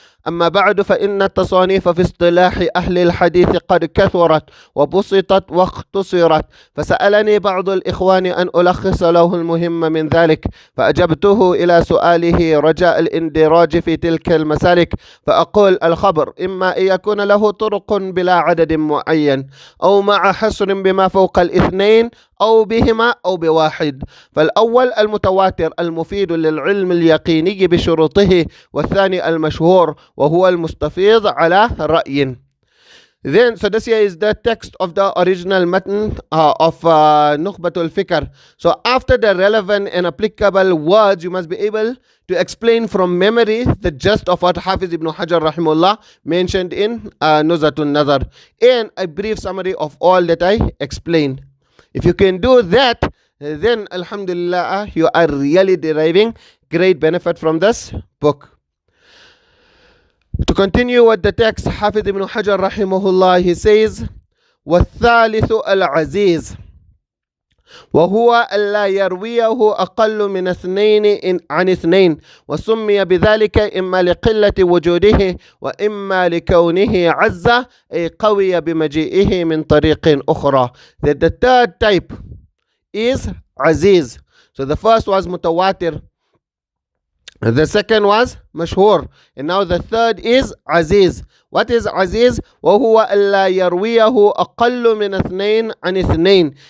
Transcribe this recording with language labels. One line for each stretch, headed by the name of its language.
Arabic: أما بعد فإن التصانيف في اصطلاح أهل الحديث قد كثرت وبسطت واختصرت، فسألني بعض الإخوان أن ألخص له المهم من ذلك، فأجبته إلى سؤاله رجاء الاندراج في تلك المسالك، فأقول الخبر إما أن يكون له طرق بلا عدد معين، أو مع حصر بما فوق الاثنين، أو بهما أو بواحد. فالأول المتواتر المفيد للعلم اليقيني بشروطه، والثاني المشهور وهو المستفيض على رأي.
English: Then, so this here is the text of the original matan of Nukhbatul Fikr. So after the relevant and applicable words, you must be able to explain from memory the gist of what Hafiz ibn Hajar rahimullah mentioned in Nuzha an-Naḍar, and a brief summary of all that I explained. If you can do that, then alhamdulillah, you are really deriving great benefit from this book. To continue with the text, Hafiz ibn Hajar rahimahullah, he says,
Arabic: وَالثَّالِثُ الْعَزِيزُ وهو ألا يرويه أقل من اثنين عن اثنين وسمي بذلك إما لقلة وجوده وإما لكونه عز أي قوي بمجيئه من طريق أخرى.
English: That the third type is Azīz. So the first was mutawatir, the second was mashhur, and now the third is Azīz. What is Azīz?
Arabic: وَهُوَ أَلَّا يَرْوِيَهُ أَقَلُّ مِنْ اثْنَيْنِ عَنِ اثْنَيْنِ.